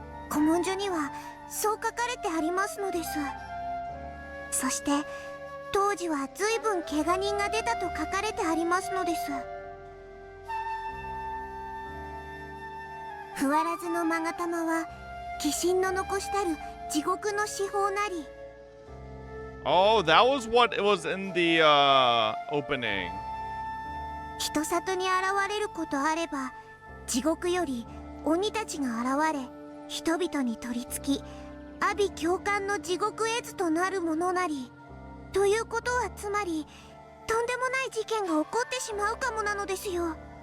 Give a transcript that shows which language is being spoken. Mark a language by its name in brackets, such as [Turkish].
[Japanese] 古文書にはそう書かれてありますのです。そして当時は随分怪我人が出たと書かれてありますのです。ふわらずのまがたまは鬼神の残したる地獄の至宝なり。 [English] Oh, that was what it was in the opening. [Japanese] 人里に現れることあれば、地獄より鬼たちが現れ、人々に取り付き、阿鼻教官の地獄絵図となるものなり。ということはつまり、とんでもない事件が起こってしまうかもなのですよ。